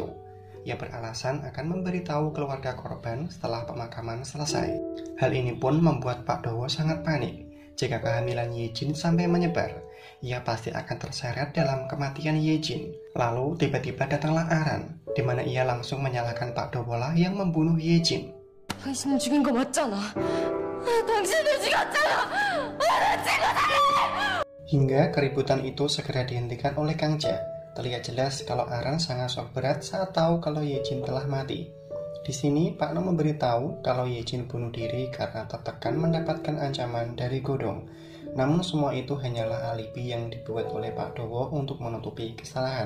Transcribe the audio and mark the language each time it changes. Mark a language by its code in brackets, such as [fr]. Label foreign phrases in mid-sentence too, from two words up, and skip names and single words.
[id] Ia beralasan akan memberitahu keluarga korban setelah pemakaman selesai. Hal ini pun membuat Pak Dowo sangat panik. Jika kehamilan Yejin sampai menyebar, ia pasti akan terseret dalam kematian Yejin. Lalu tiba-tiba datanglah Aran, di mana ia langsung menyalahkan Pak Dowo lah yang membunuh Yejin. [ko] 당신은 죽인 거 맞잖아. 당신은 죽였잖아. 나는 친구들이. [id] Hingga keributan itu segera dihentikan oleh Kang Jae. Terlihat jelas kalau Aran sangat shock berat saat tahu kalau Yejin telah mati. Di sini Pak No memberitahu kalau Yejin bunuh diri karena tertekan mendapatkan ancaman dari Godong. Namun semua itu hanyalah alibi yang dibuat oleh Pak Dowo untuk menutupi kesalahan.